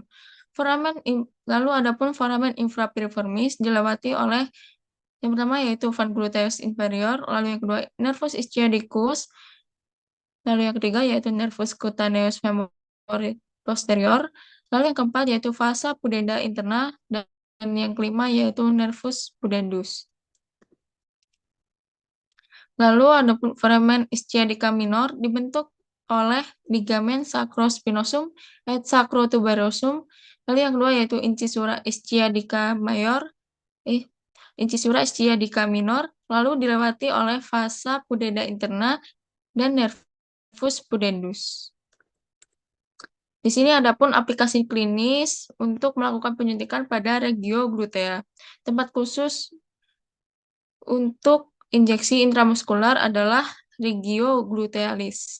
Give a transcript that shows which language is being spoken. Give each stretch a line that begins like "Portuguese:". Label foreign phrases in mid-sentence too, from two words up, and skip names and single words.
Indonesian: Lalu adapun
Latin: foramen infrapiriformis
Indonesian: dilewati oleh yang pertama yaitu van gluteus inferior, lalu yang kedua
Latin: nervus ischiadicus,
Indonesian: lalu yang ketiga yaitu
Latin: nervus cutaneus femoris posterior,
Indonesian: lalu yang keempat yaitu
Latin: vasa pudenda interna,
Indonesian: dan yang kelima yaitu
Latin: nervus pudendus.
Indonesian: Lalu ada
Latin: foramen ischiadica minor
Indonesian: dibentuk oleh ligamen
Latin: sacrospinosum et sacrotuberosum.
Indonesian: Lalu yang kedua yaitu
Latin: incisura ischiadica major, incisura ischiadica minor,
Indonesian: lalu dilewati oleh
Latin: vasa pudenda interna
Indonesian: dan
Latin: nervus pudendus.
Indonesian: Di sini ada pun aplikasi klinis untuk melakukan penyuntikan pada
Latin: regio glutea.
Indonesian: Tempat khusus untuk injeksi intramuskular adalah
Latin: regio glutealis.